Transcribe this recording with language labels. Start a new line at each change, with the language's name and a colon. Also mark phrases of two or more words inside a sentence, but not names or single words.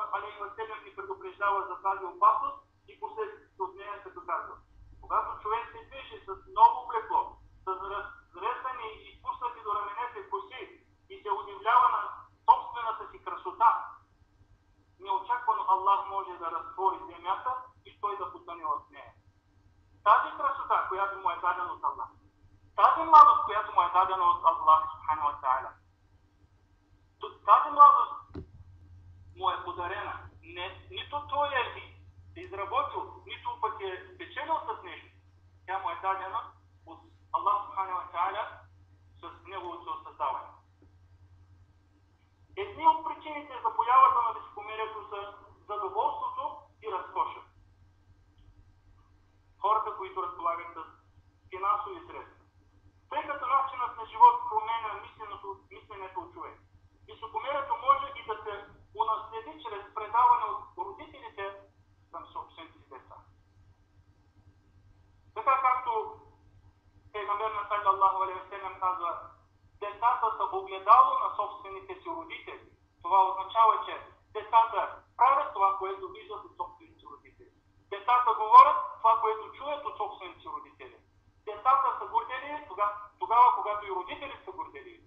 Arabic: عليه وسلم
Bulgarian: ни предупреждава за тази опасност и последствията от нея, като казва: когато човек се движи с много облекло, с разрезани и изпуснати до раменете коси и се удивлява на собствената си красота, неочаквано Аллах може да разтвори земята и той да потъне в нея. Тази красота, която му е дадена от Аллах, тази младост, която му е дадена от Аллах
Arabic: سبحانه وتعالى,
Bulgarian: тази младост му е подарена. Нито той е изработил, нито пък е спечелил с нещо. Тя му е дадена от Аллах
Arabic: سبحانه وتعالى
Bulgarian: с неговото създаване. Едни от причините за появата на високомерието са задоволството и разкоша. Хората, които разполагат с финансови средства. Тъй като начинът на живот променя мисленето от човек. Високомерието може и да се унаследи чрез предаване от родителите към собствените си деца. Така както Пейгамбер на
Arabic: صلى الله عليه وسلم
Bulgarian: казва: децата са огледало на собствените си родители. Това означава, че децата правят това, което виждат от собствените си родители. Децата говорят това, което чуят от собствените си родители. Децата са горделиви тогава, когато и родителите са горделиви.